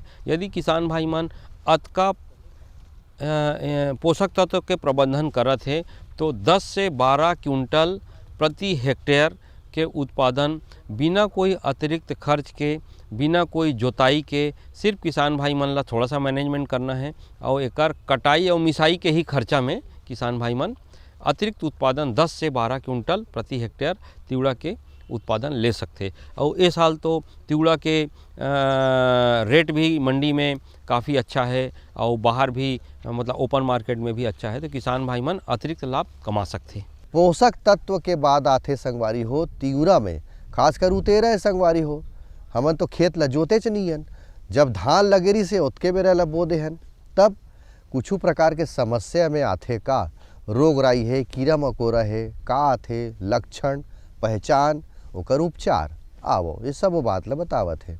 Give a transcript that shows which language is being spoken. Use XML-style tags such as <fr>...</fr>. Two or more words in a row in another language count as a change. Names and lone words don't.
<hne>यदि किसान भाई मन अतका पोषक तत्व के प्रबंधन करत है तो 10 से 12 क्विंटल प्रति हेक्टेयर के उत्पादन बिना कोई अतिरिक्त खर्च के, बिना कोई जोताई के, सिर्फ किसान भाई मन ला थोड़ा सा मैनेजमेंट करना है और एकर कटाई और मिसाई के ही खर्चा में किसान भाई मन अतिरिक्त उत्पादन 10 से 12 क्विंटल प्रति हेक्टेयर तिवड़ा के उत्पादन ले सकते। और इस साल तो तिवड़ा के रेट भी मंडी में काफ़ी अच्छा है और बाहर भी मतलब</hne> <en>open market</en> <hne>में भी अच्छा है, तो किसान भाई मन अतिरिक्त लाभ कमा सकते। पोषक तत्व के बाद आथे संगवारी हो तिवरा में, खासकर उतेरा है संगवारी हो, हमन तो खेत ला जोते च नहीं हन, जब धान लगेरी से ओतके बेरा ला बो दे हन, तब कुछ प्रकार के समस्या में आथे का रोग राई है, कीड़ा मकोड़ा है, का आथे लक्षण पहचान ओकर उपचार, आवो ये सब बात ला बतावत है।</hne>